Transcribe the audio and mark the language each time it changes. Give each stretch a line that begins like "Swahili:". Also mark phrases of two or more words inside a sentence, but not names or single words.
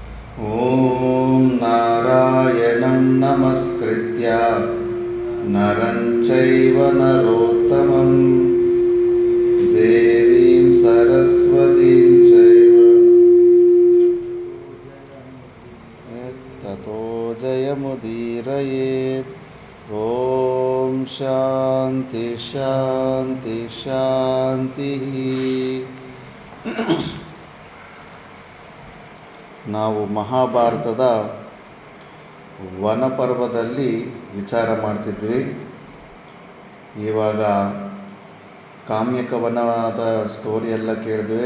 Sanskrit: ಓಂ ನಾರಾಯಣಂ ನಮಸ್ಕೃತ್ಯ ನರಂ ಚೈವ ನರೋತ್ತಮಂ ದೇವೀಂ ಸರಸ್ವತೀಂ ಚೈವ ತತೋ ಜಯಮುದೀರಯೇತ್. ಓಂ ಶಾಂತಿ ಶಾಂತಿ ಶಾಂತಿ.
Kannada: ನಾವು ಮಹಾಭಾರತದ ವನಪರ್ವದಲ್ಲಿ ವಿಚಾರ ಮಾಡ್ತಿದ್ವಿ. ಇವಾಗ ಕಾಮ್ಯಕವನದ ಸ್ಟೋರಿಯೆಲ್ಲ ಕೇಳಿದ್ವಿ.